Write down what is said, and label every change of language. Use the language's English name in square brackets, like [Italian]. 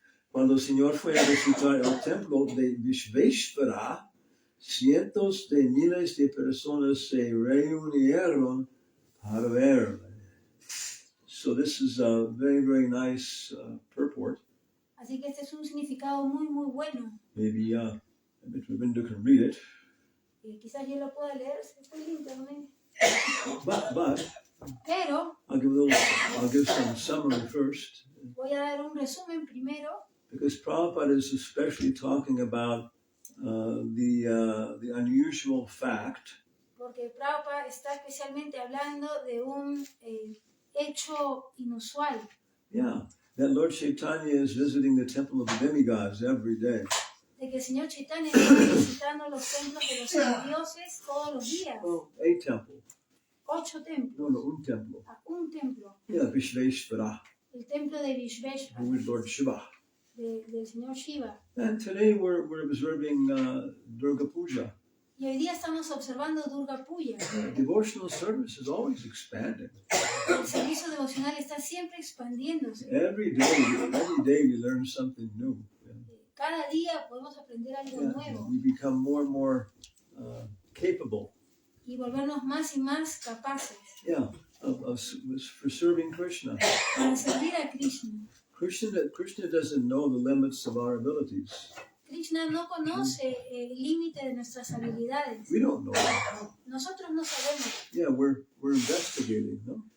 [Spanish] Cuando el Señor fue a visitar el templo de Vishveshvara, cientos de miles de personas se reunieron para verle. [English] So this is a very, very nice purport. [Spanish] Así que este es un significado muy, muy bueno. [English] Maybe Ravinda can read it. [Spanish] Quizás yo lo pueda leer, si estoy en internet. [English] But [Spanish] Pero [English] I'll give some summary first. [Spanish] voy a dar un resumen primero. [English] Because Prabhupada is especially talking about the unusual fact [Spanish] Porque Prabhupada está especialmente hablando de un hecho inusual. [English] Yeah, that Lord Chaitanya is visiting the temple of the demigods every day. [Spanish] De que el Señor Chaitanya está visitando los templos de los semidioses todos los días. [English] Well, a temple. [Spanish] 8 templos. No, un templo. Un templo. [English] Yeah, Vishveshvara, [Spanish] El templo de Vishveshvara. [English] who is Lord Shiva. [Spanish] Del Señor Shiva. [English] And today we're observing Durga Puja. [Spanish] Y hoy día estamos observando Durga Puja. [English] Devotional service is always expanding. [Spanish] El servicio devocional está siempre expandiéndose. [English] Every day we learn something new. [Spanish] Cada día podemos aprender algo nuevo. [English] We become more and more capable. [Spanish] Y volvernos más y más capaces. [English] Yeah, for serving Krishna. [Spanish] Para servir a Krishna. [English] Krishna doesn't know the limits of our abilities. [Spanish] Krishna no conoce el límite de nuestras habilidades. [English] We don't know that. [Spanish] Nosotros no sabemos. [English] Yeah, we're investigating, no?